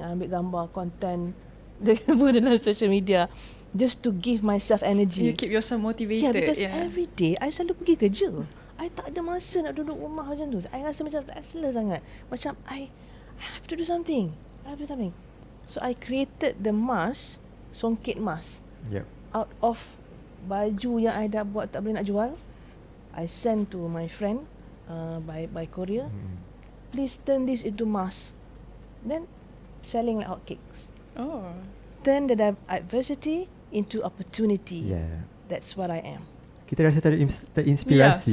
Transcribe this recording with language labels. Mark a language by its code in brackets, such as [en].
[en] I [ms] ambil gambar, [en] content dalam social media just to give myself energy. You keep yourself motivated. Yeah, because every day [ms] I selalu pergi kerja. I tak ada masa nak duduk rumah macam tu. I rasa macam restless sangat. [en] Macam I have to do something. So I created the mask, songket mask. Out of [ms] baju yang I dah buat tak boleh nak jual. [en] I send to my friend by courier. Please turn this into mask. Then selling like hotcakes. Turn the adversity into opportunity. That's what I am. [ms] Kita rasa terinspirasi